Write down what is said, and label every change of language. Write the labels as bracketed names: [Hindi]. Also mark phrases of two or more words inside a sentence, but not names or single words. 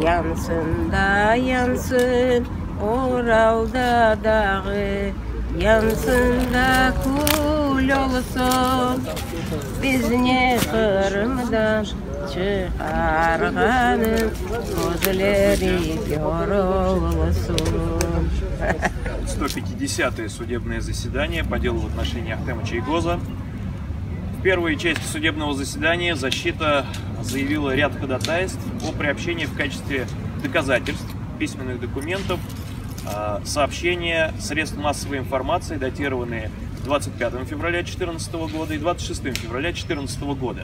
[Crimean Tatar] Yansın da yansın Oral'da dağı, yansın da kul olsun. Bizni Kırım'dan çıkarganın gözleri kör olsun. [Russian] 150-е судебное заседание по делу в отношении Ахтема Чайгоза. В первой части судебного заседания защита заявила ряд ходатайств о приобщении в качестве доказательств письменных документов сообщения средств массовой информации, датированные 25 февраля 2014 года и 26 февраля 2014 года.